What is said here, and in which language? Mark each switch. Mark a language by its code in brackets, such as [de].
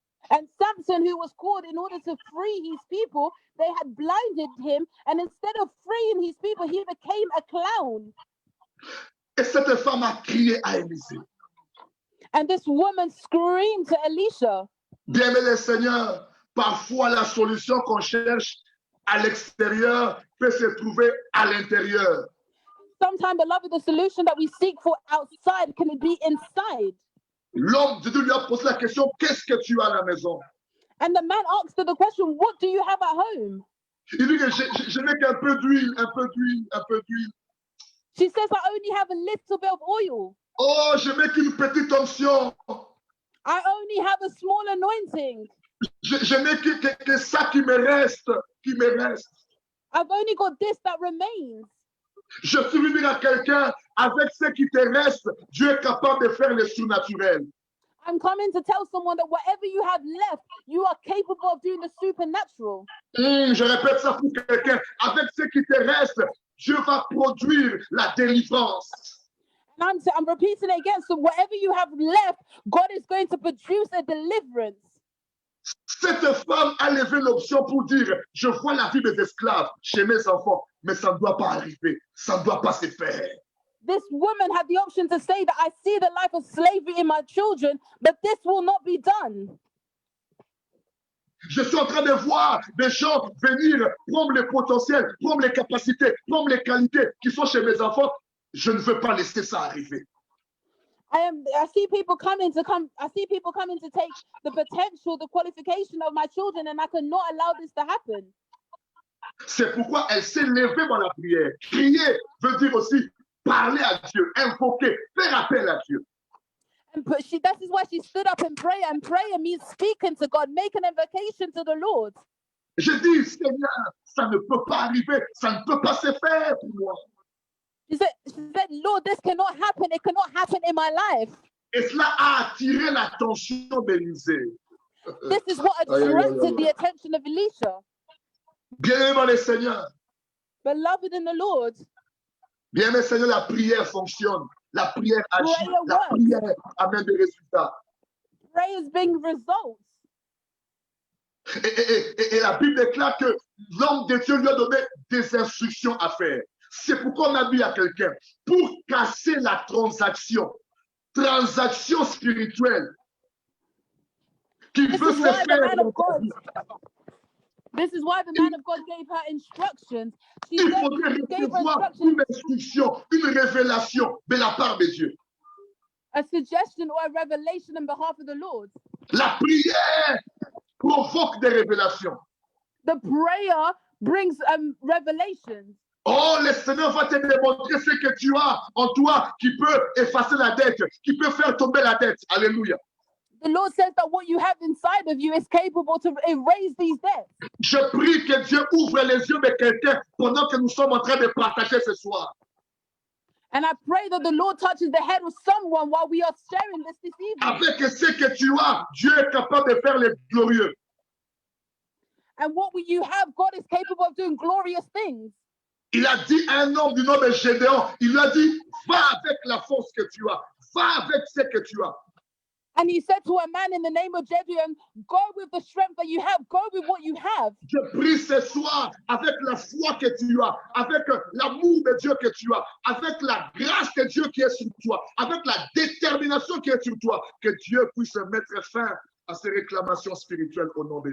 [en] And Samson, who was called in order to free his people, they had blinded him, and instead of freeing his people, he became a clown. [fr] Et cette femme a crié à Élisée. [en] And this woman screamed to Elisha. [fr] Bien-aimé Seigneur, parfois la solution qu'on cherche à l'extérieur peut se trouver à l'intérieur. [en] Sometimes, beloved, the solution that we seek for outside can be inside. [fr] L'homme de Dieu lui a posé la question, qu'est-ce que tu as à la maison? [en] And the man asked her the question, what do you have at home? [fr] Il dit que je n'ai qu'un peu d'huile, un peu d'huile. [en] She says, I only have a little bit of oil. [fr] Oh, je n'ai qu'une petite onction. [en] I only have a small anointing. [fr] Je n'ai que ça qui me reste. [en] I've only got this that remains. [fr] Je suis venu à quelqu'un, avec ce qui te reste, Dieu est capable de faire le surnaturel. [en] I'm coming to tell someone that whatever you have left, you are capable of doing the supernatural. [fr] Je répète ça pour quelqu'un, avec ce qui te reste, Dieu va produire la délivrance. [en] And I'm repeating it again. So whatever you have left, God is going to produce a deliverance. [fr] Cette femme a levé l'option pour dire, je vois la vie des esclaves chez mes enfants, mais ça ne doit pas arriver, ça ne doit pas se faire. [en] This woman had the option to say that I see the life of slavery in my children, but this will not be done. [fr] Je suis en train de voir des gens venir prendre les potentiels, prendre les capacités, prendre les qualités qui sont chez mes enfants. Je ne veux pas laisser ça arriver. [en] I see people coming to take the potential, the qualification of my children, and I cannot allow this to happen. [fr] C'est pourquoi elle s'est levée dans la prière. Crier veut dire aussi parler à Dieu, invoquer, faire appel à Dieu. [en] That is why she stood up and prayer. And prayer means speaking to God, making an invocation to the Lord. [fr] Je dis, Seigneur, ça ne peut pas arriver, ça ne peut pas se faire pour moi. [en] She said, Lord, this cannot happen. It cannot happen in my life. [fr] Et cela a attiré l'attention d'Élisée. [en] This is what attracted the attention of Elisha. [fr] Bien-aimé dans le Seigneur. [en] Beloved in the Lord. [fr] Bien-aimé Seigneur, la prière fonctionne. La prière agit. La prière amène des résultats. [en] Prayers bring results. [fr] Et la Bible déclare que l'homme de Dieu lui a donné des instructions à faire. C'est pourquoi on a dit à quelqu'un, pour casser la transaction spirituelle qui veut se faire. [en] This is why the man of God gave her instructions. [fr] Il faudrait recevoir une instruction, une révélation de la part de Dieu. [en] A suggestion or a revelation on behalf of the Lord. [fr] La prière provoque des révélations. [en] The prayer brings revelations. [fr] Oh, le Seigneur va te démontrer ce que tu as en toi qui peut effacer la dette, qui peut faire tomber la dette. Alléluia. [en] The Lord says that what you have inside of you is capable to erase these debts. [fr] Je prie que Dieu ouvre les yeux de quelqu'un pendant que nous sommes en train de partager ce soir. [en] And I pray that the Lord touches the head of someone while we are sharing this evening. [fr] Avec ce que tu as, Dieu est capable de faire les glorieux. [en] And what you have, God is capable of doing glorious things. [fr] Il a dit à un homme du nom de Gédéon, il lui a dit, va avec la force que tu as, va avec ce que tu as. [en] And he said to a man in the name of Gedeon, go with the strength that you have, go with what you have. [fr] Je prie ce soir avec la foi que tu as, avec l'amour de Dieu que tu as, avec la grâce de Dieu qui est sur toi, avec la détermination qui est sur toi, que Dieu puisse mettre fin à ces réclamations spirituelles au nom de